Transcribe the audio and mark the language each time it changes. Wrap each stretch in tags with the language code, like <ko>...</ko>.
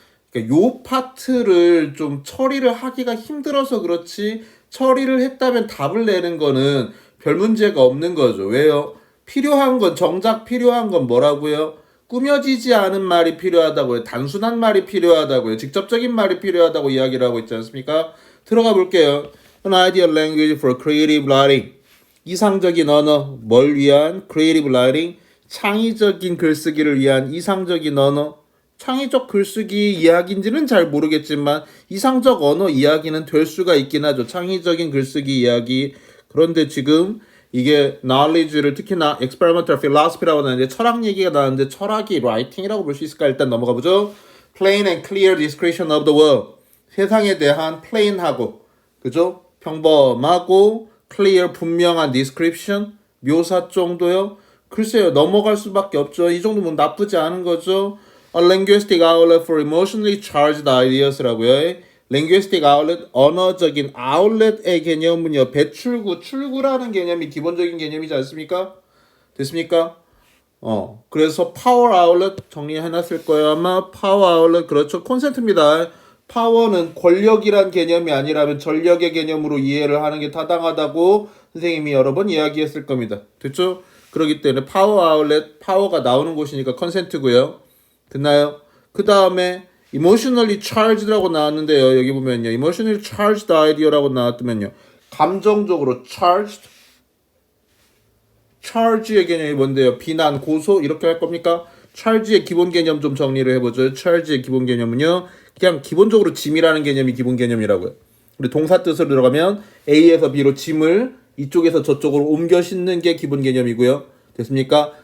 <ko>그러니까 요 파트를 좀 처리를 하기가 힘들어서 그렇지 처리를 했다면 답을 내는 거는 별 문제가 없는 거죠. 왜요? 필요한 건 정작 필요한 건 뭐라고요? 꾸며지지 않은 말이 필요하다고요. 단순한 말이 필요하다고요. 직접적인 말이 필요하다고 이야기를 하고 있지 않습니까? 들어가 볼게요.</ko> <en>An ideal language for creative writing.</en> <ko>이상적인 언어. 뭘 위한? Creative writing. 창의적인 글쓰기를 위한 이상적인 언어. 창의적 글쓰기 이야기인지는 잘 모르겠지만 이상적 언어 이야기는 될 수가 있긴 하죠. 창의적인 글쓰기 이야기. 그런데 지금 이게 knowledge를 특히나 experimental philosophy라고 하는데 철학 얘기가 나왔는데 철학이 writing이라고 볼 수 있을까? 일단 넘어가 보죠.</ko> <en>plain and clear description of the world.</en> <ko>세상에 대한 plain하고 그죠? 평범하고 clear 분명한 description 묘사 정도요. 글쎄요. 넘어갈 수밖에 없죠. 이 정도면 나쁘지 않은 거죠.</ko> <en>A linguistic outlet for emotionally charged ideas라고요.</en> <ko>linguistic outlet, 언어적인 outlet의 개념은요. 배출구, 출구라는 개념이 기본적인 개념이지 않습니까? 됐습니까? 그래서 power outlet 정리해놨을 거예요. 아마 power outlet 그렇죠. 콘센트입니다. 파워는 권력이란 개념이 아니라면 전력의 개념으로 이해를 하는 게 타당하다고 선생님이 여러 번 이야기했을 겁니다. 됐죠? 그렇기 때문에 파워 아울렛, 파워가 나오는 곳이니까 컨센트고요. 됐나요? 그 다음에 emotionally charged라고 나왔는데요. 여기 보면요. emotionally charged idea라고 나왔더면요. 감정적으로 charged. charge의 개념이 뭔데요? 비난, 고소 이렇게 할 겁니까? charge의 기본 개념 좀 정리를 해보죠. charge의 기본 개념은요. 그냥 기본적으로 짐이라는 개념이 기본 개념이라고요. 우리 동사 뜻으로 들어가면 A에서 B로 짐을 이쪽에서 저쪽으로 옮겨 싣는 게 기본 개념이고요. 됐습니까?</ko>